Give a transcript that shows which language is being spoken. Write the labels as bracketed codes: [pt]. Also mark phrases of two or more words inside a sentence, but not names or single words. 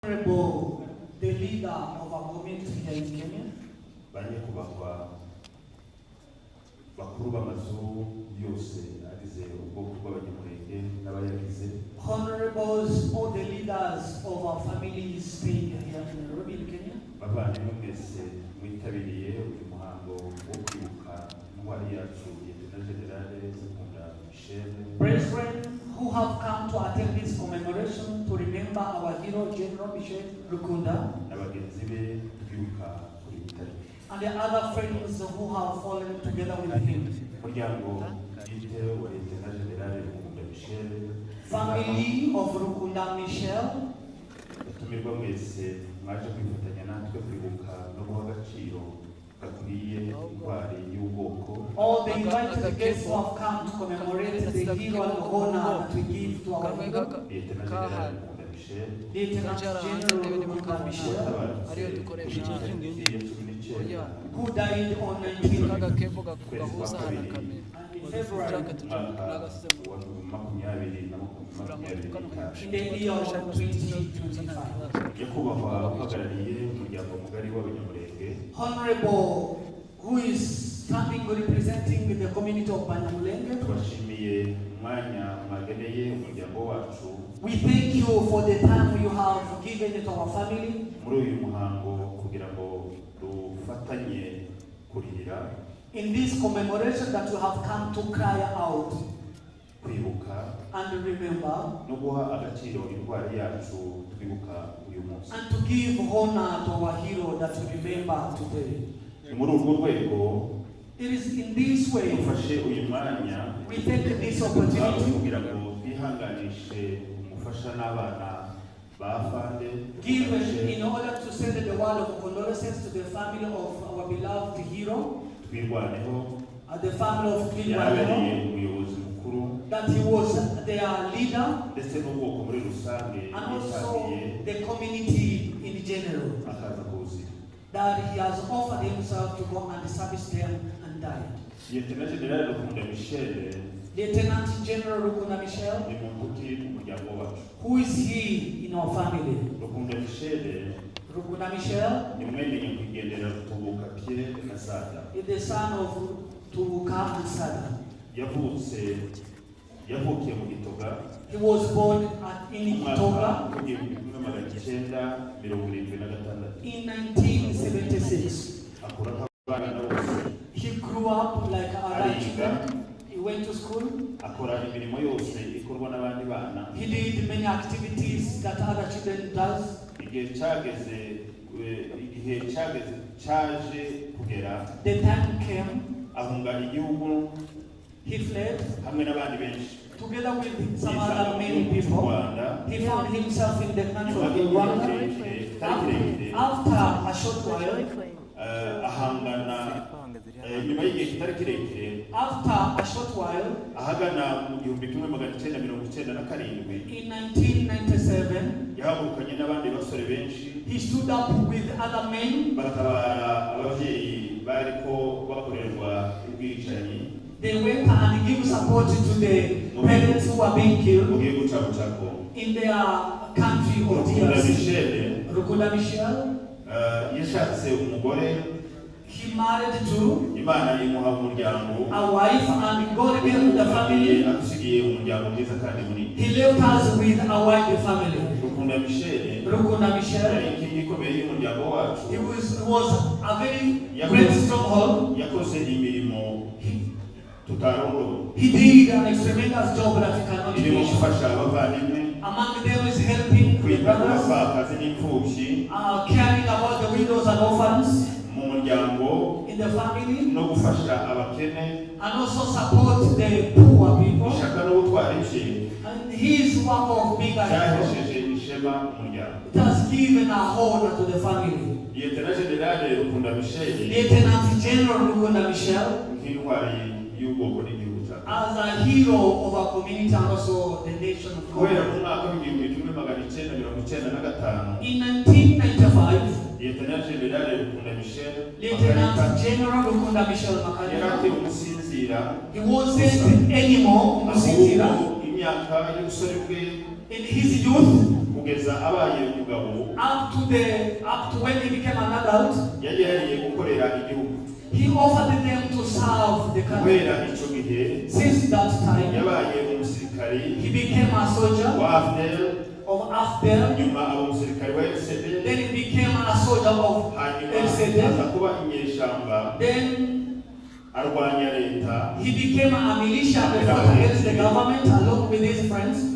[en] Honorable, the leader of our community here in Kenya, [rw] banyakubahwa bakuru b'amazu yose agize ubwoko bw'abanyamurenge n'abayagize, [en] honorables, all the leaders of our families being here in Nairobi in Kenya, [rw] bavandimwe mwese mwitabiriye uyu muhango wo kwibuka intwari yacu Lieutenant General Rukunda Michel, [en] brethren who have come to attend this commemoration to remember our hero General Michel Rukunda, [rw] n'abagenzi be twibuka kuri iyi tariki, [en] and the other friends who have fallen together with him. [rw] umuryango bwite wa Lieutenant General Rukunda Michel, [en] Family of Rukunda Michel, [rw] batumirwa mwese mwaje kwifatanya natwe kwibuka no guha agaciro gakwiye intwari y'ubwoko, [en] all the invited guests who have come to commemorate the hero and honor that we give to our hero, Lieutenant General Rukunda Michel, Lieutenant General Rukunda Michel, who died on 19 February in the year of 2025. [rw] nyakubahwa uhagarariye umuryango mugari w'abanyamurenge, [en] Honorable, who is standing representing the community of Banyamulenge, [rw] tubashimiye umwanya mwageneye umuryango wacu [en] we thank you for the time you have given to our family [rw] muri uyu muhango kugira ngo dufatanye kurira, [en] in this commemoration that you have come to cry out [rw] kwibuka [en] and remember [rw] no guha agaciro intwari yacu twibuka uyu munsi. [en] and to give honor to our hero that we remember today. [rw] Ni muri urwo rwego [en] It is in this way [rw] dufashe uyu mwanya [en] we take this opportunity [rw] kugira ngo twihanganishe umufasha n'abana ba Fande, [en] given in order to send the word of condolences to the family of our beloved hero, [rw] twirwaneho [en] the family of [rw] yabereye Twilwaneho, umuyobozi mukuru [en] that he was their leader [rw] ndetse n'ubwoko muri rusange [en] and also [rw] yitangiye [en] the community in general, [rw] akaza kuwuzira. [en] that he has offered himself to go and service them and died. [rw] Lieutenant General Rukunda Michel [en] Lieutenant General Rukunda Michel, [rw] ni muntu mu muryango wacu. [en] who is he in our family? [rw] Rukunda Michel [en] Rukunda Michel [rw] ni mwene nyakwigendera Rutubuka Pierre na Sada, [en] is the son of Tubuka and Sada. [rw] yavukiye mu Gitoga [en] He was born in [rw] mu mwaka [en] Gitoga [rw] w'igihumbi kimwe magana cyenda mirongo irindwi na gatandatu. [en] in 1976. [rw] Akura nk'abana bose, [en] He grew up like other children. He went to school. [rw] akora imirimo yose ikorwa n'abandi bana. [en] He did many activities that other children does. [rw] Igihe cyaje kugera [en] The time came, [rw] ahunga igihugu [en] he fled [rw] hamwe n'abandi benshi, [en] together with some [rw] yisanga [en] other [rw] mu [en] many [rw] gihugu cy'u [en] people. [rw] Rwanda. [en] He found himself in the country [rw] nyuma [en] of [rw] y'igihe [en] Rwanda. [rw] kirekire kitari kirekire [en] After a short while, [rw] ahangana nyuma y'igihe kitari kirekire ahagana mu gihumbi kimwe magana cyenda mirongo icyenda na karindwi [en] in 1997, [rw] yahagurukanye n'abandi basore benshi [en] he stood up with other men. [rw] batabara ababyeyi bariko bakorerwa ubwicanyi [en] They went and gave support to the parents who were being [rw] mu [en] killed [rw] gihugu cya Bucako. [en] in their country of [rw] Rukunda [en] DRC. [rw] Michel [en] Rukunda Michel, [rw] yashatse umugore, [en] he married to [rw] Imana imuha umuryango, [en] a wife and God gave the family. [rw] adusigiye umuryango mwiza kandi munini. [en] He left us with a wide family. [rw] Rukunda Michel [en] Rukunda [rw] yari [en] Michel, [rw] inkingi ikomeye y'umuryango wacu, [en] he was a very great stronghold. [rw] yakoze imirimo tutarondora, [en] He did an tremendous job that we cannot [rw] irimo [en] mention. [rw] gufasha abavandimwe, [en] Among them is helping the [rw] kwita ku [en] brothers, [rw] bapfakazi n'imfubyi [en] caring about the widows and orphans [rw] mu muryango, [en] in the family, [rw] no gufasha abakene, [en] and also support the poor people. [rw] ishaka no gutwara ibye [en] And his work of being a hero, [rw] byahesheje ishema umuryango. [en] it has given a honor to the family. [rw] Lieutenant General Rukunda Michel [en] Lieutenant General Rukunda Michel, [rw] nk'intwari y'ubwoko n'igihugu cyacu, [en] as a hero of our community and also the nation of [rw] kubera [en] God. [rw] mu mwaka w'igihumbi kimwe magana cyenda mirongo icyenda na gatanu [en] In 1995, [rw] Lieutenant General Rukunda Michel [en] Lieutenant General Rukunda Michel [rw] yari Makarita, akiri umusinzira, [en] he wasn't anymore Musinzira. [rw] ahubwo imyaka y'ubusore bwe [en] In his youth, [rw] kugeza abaye umugabo [en] up to when he became an adult, [rw] yari gukorera igihugu. [en] he offered them to serve the country. [rw] Kubera ico gihe [en] Since that time, [rw] yabaye umusirikari [en] he became a soldier [rw] wa AFDL, [en] of AFDL. [rw] nyuma aba umusirikari wa FCD, [en] Then he became a soldier of [rw] hanyuma [en] FCD. [rw] aza kuba inyeshamba [en] Then [rw] arwanya leta, [en] he became a militia that fought against the government along with his friends,